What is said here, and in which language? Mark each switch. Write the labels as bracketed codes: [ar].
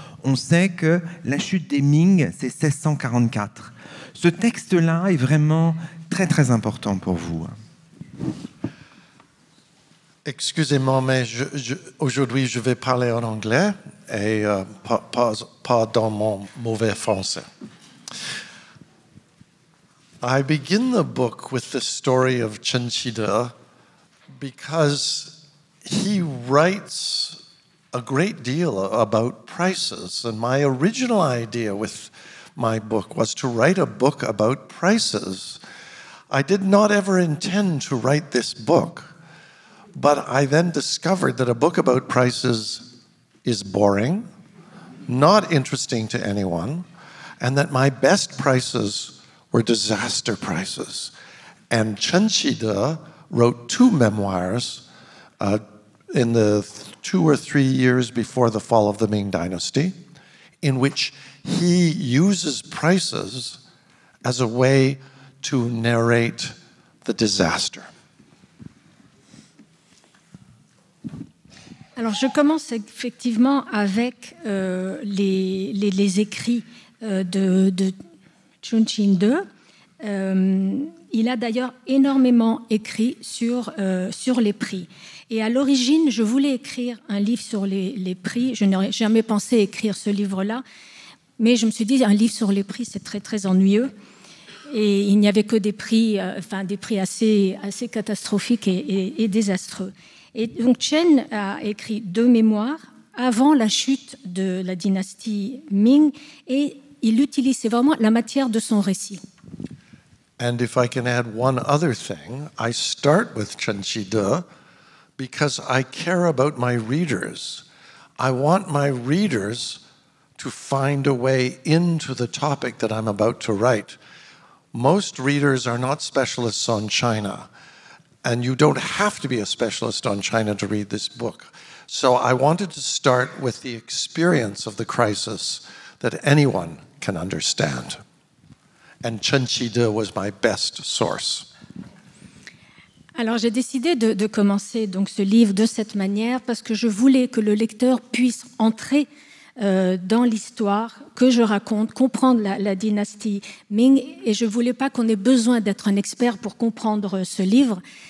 [fr] On sait que la chute des Ming, c'est 1644. Ce texte-là est vraiment très, très important pour vous. Excusez-moi, mais aujourd'hui, je vais parler en anglais et pas dans mon mauvais français. [en] I begin the book with the story of Chen Qide because he writes a great deal about prices. And my original idea with my book was to write a book about prices. I did not ever intend to write this book. But I then discovered that a book about prices is boring, not interesting to anyone, and that my best prices were disaster prices. And Chen Qide wrote two memoirs in the 2 or 3 years before the fall of the Ming Dynasty, in which he uses prices as a way to narrate the disaster. [fr] Alors, je commence effectivement avec les écrits de Chun Qide. Il a d'ailleurs énormément écrit sur les prix. Et à l'origine, je voulais écrire un livre sur les prix. Je n'aurais jamais pensé écrire ce livre-là. Mais je me suis dit, un livre sur les prix, c'est très, très ennuyeux. Et il n'y avait que des prix assez catastrophiques et désastreux. Et donc Chen a écrit deux mémoires avant la chute de la dynastie Ming et il utilise, c'est vraiment la matière de son récit. [en] And if I can add one other thing, I start with Chen Qide because I care about my readers. I want my readers to find a way into the topic that I'm about to write. Most readers are not specialists on China. And you don't have to be a specialist on China to read this book. So I wanted to start with the experience of the crisis that anyone can understand. And Chen Qide was my best source. [fr] Alors j'ai décidé de commencer donc ce livre de cette manière parce que je voulais que le lecteur puisse entrer dans l'histoire que je raconte, comprendre la dynastie Ming. Et je ne voulais pas qu'on ait besoin d'être un expert pour comprendre ce livre.